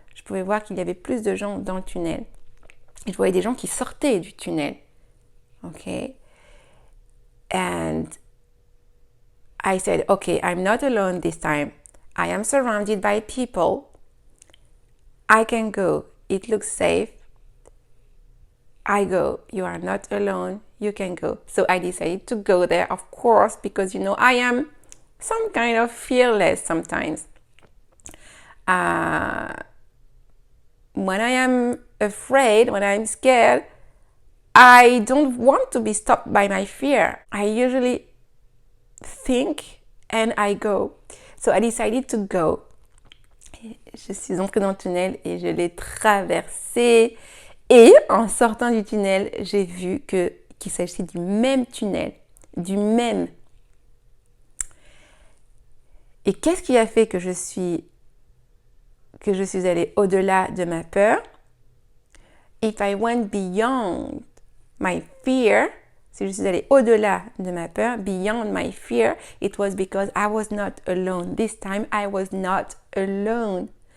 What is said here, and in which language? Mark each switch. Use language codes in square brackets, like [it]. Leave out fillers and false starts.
[fr] Je pouvais voir qu'il y avait plus de gens dans le tunnel. Et je voyais des gens qui sortaient du tunnel. [en] OK? And I said, okay, I'm not alone this time. I am surrounded by people. I can go. It looks safe. I go. You are not alone. You can go. So I decided to go there, of course, because, I am some kind of fearless sometimes. When I am afraid, when I'm scared, I don't want to be stopped by my fear. I usually think and I go. So I decided to go. [fr] Je suis entrée dans le tunnel et je l'ai traversé. Et en sortant du tunnel, j'ai vu qu'il s'agissait du même tunnel. Du même. Et qu'est-ce qui a fait que je suis allée au-delà de ma peur? [en] If I went beyond my fear, [fr] si je suis allée au-delà de ma peur, [en] beyond my fear, it was because I was not alone. This time, I was not alone.